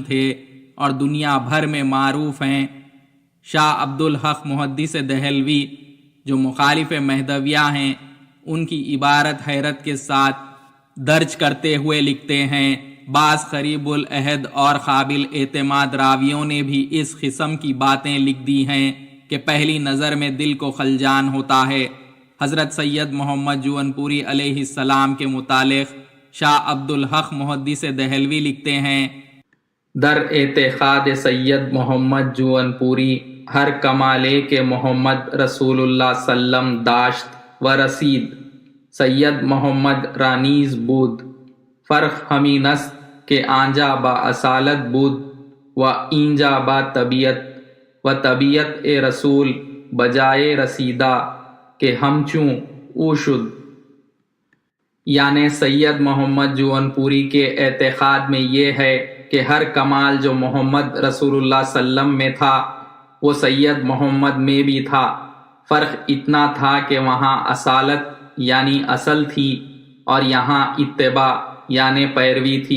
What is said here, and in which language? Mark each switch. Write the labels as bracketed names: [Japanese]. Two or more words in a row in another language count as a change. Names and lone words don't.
[Urdu] تھے اور دنیا بھر میں معروف ہیں، شاہ عبدالحق محدث دہلوی جو مخالف مہدویہ ہیں، ان کی عبارت حیرت کے ساتھ درج کرتے ہوئے لکھتے ہیں، بعض قریب العہد اور قابل اعتماد راویوں نے بھی اس قسم کی باتیں لکھ دی ہیں کہ پہلی نظر میں دل کو خلجان ہوتا ہے۔ حضرت سید محمد جونپوری علیہ السلام کے متعلق شاہ عبدالحق محدث دہلوی لکھتے ہیں، [Persian] در اعتقاد سید محمد جونپوری ہر کمالے کے محمد رسول اللہ سلم داشت و رسید، سید محمد رانیز بود، فرق ہمیں نست کہ آنجا با اصالت بود و اینجا با طبیعت، و طبیعت اے رسول بجائے رسیدہ کہ ہم چوں او شد۔ [Urdu] یعنی سید محمد جونپوری کے اعتقاد میں یہ ہے کہ ہر کمال جو محمد رسول اللہ [Arabic] صلی اللہ علیہ وسلم [Urdu] میں تھا وہ سید محمد میں بھی تھا، فرق اتنا تھا کہ وہاں اصالت یعنی اصل تھی اور یہاں اتباع یعنی پیروی تھی۔